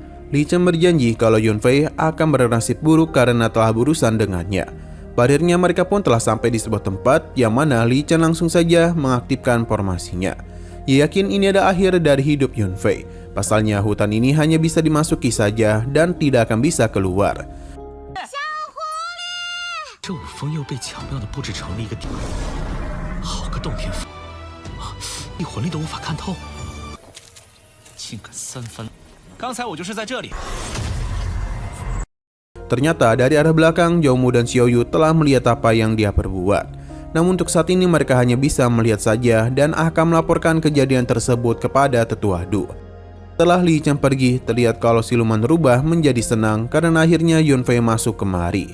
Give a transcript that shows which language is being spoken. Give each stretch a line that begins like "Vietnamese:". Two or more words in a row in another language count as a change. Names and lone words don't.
Indonesian: Li Chen berjanji kalau Yunfei akan bernasib buruk karena telah berurusan dengannya. Pada akhirnya mereka pun telah sampai di sebuah tempat yang mana Li Chen langsung saja mengaktifkan formasinya. Ia yakin ini ada akhir dari hidup Yunfei. Pasalnya hutan ini hanya bisa dimasuki saja dan tidak akan bisa keluar.
Chinese: 这武风又被巧妙地布置成了一个地，好个洞天符，一魂力都无法看透。竟敢三番！刚才我就是在这里。
Indonesian: Ternyata dari arah belakang, Zhou dan Xiaoyu telah melihat apa yang dia perbuat. Namun untuk saat ini mereka hanya bisa melihat saja dan akan melaporkan kejadian tersebut kepada Tetua Du. Setelah Li Chen pergi, terlihat kalau siluman rubah menjadi senang karena akhirnya Yunfei masuk kemari.